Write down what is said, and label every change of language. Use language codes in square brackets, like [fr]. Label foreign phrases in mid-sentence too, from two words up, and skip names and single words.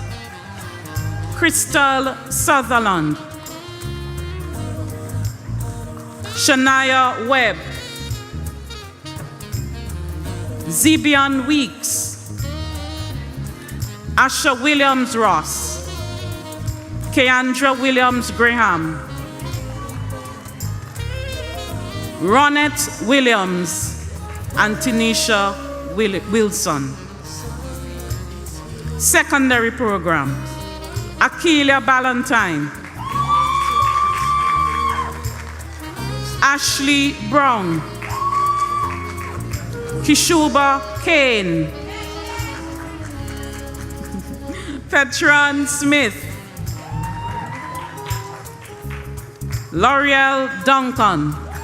[en] Crystal Sutherland, Shania Webb, Zibian Weeks, Asha Williams Ross, Keandra Williams Graham, Ronette Williams, and Tanisha Wilson. Secondary program, Akeelia Ballantyne, Ashley Brown, Kishuba Kane, Petran Smith, L'Oreal Duncan,